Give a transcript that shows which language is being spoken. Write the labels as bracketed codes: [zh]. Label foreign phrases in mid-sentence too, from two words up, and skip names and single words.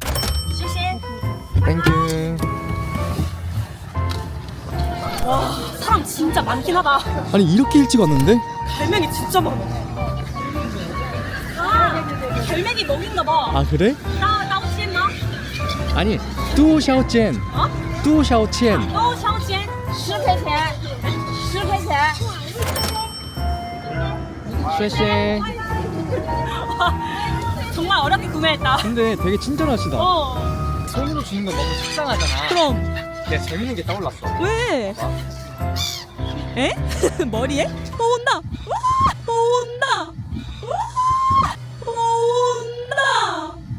[ko] 땡큐. 와, 사람 진짜 많긴 하다. 아니 이렇게 일찍 왔는데? 갈매기 진짜 많아. 아, 갈매기 먹인가 봐. 아 그래? 나 혹시 했나? 아니 [zh] 多少钱？啊？多少钱？都相亲，10块钱，10块钱。谢谢. [ko] 정말 어렵게 구매했다. 근데 되게 친절하시다. 손으로 주는 건 너무 식상하잖아. 그럼 내가 재밌는 게 떠올랐어. 왜? 에? 머리에? 온다. 온다. 온다.